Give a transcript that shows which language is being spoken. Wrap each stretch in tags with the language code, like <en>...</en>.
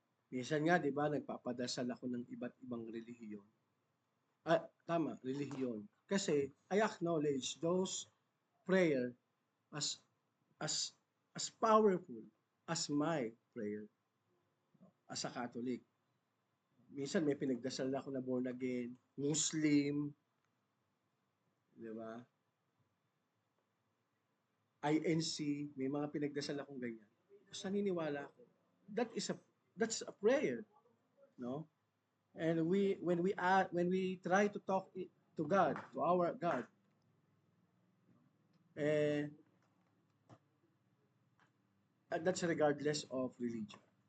<tl>Minsan nga, di ba, nagpapadasal ako ng iba't ibang relihiyon. Tama, relihiyon. Kasi</tl> <en>I acknowledge those prayer as as as powerful as my prayer as a Catholic.</en> <tl>Minsan may pinagdasal ako na born again, Muslim, di ba? INC, may mga pinagdasal akong ganyan. Kasi naniniwala ako.</tl> <en>That's a prayer, no? And when we try to talk to God, to our God, eh, that's regardless of religion.</en>